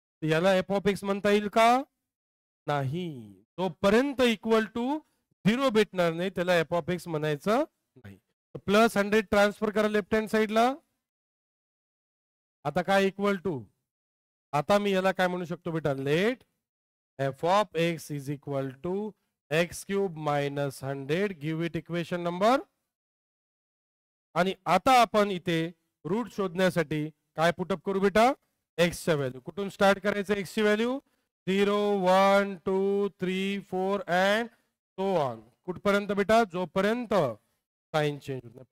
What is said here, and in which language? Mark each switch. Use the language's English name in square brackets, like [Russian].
[Marathi] याला F of x म्हणता येईल का? नाही. तोपर्यंत इक्वल टू 0 भेटणार नाही, त्याला एफ ऑफ एक्स म्हणायचं नाही. प्लस 100 ट्रान्सफर करा लेफ्ट हँड साइडला. आता काय इक्वल टू? आता मी याला काय म्हणू शकतो बेटा? [English] Let F of X is equal to X cube minus 100. Give it equation number. [Marathi] आणि आता आपण इथे रूट शोधण्यासाठी काय पुटअप करू बेटा? एक्सच्या व्हॅल्यू. कुठून स्टार्ट करायचं? एक्सची व्हॅल्यू 0, 1, 2, 3, 4 [English] And so on. [Marathi] कुठपर्यंत बेटा? जोपर्यंत साइन चेंज होत नाही.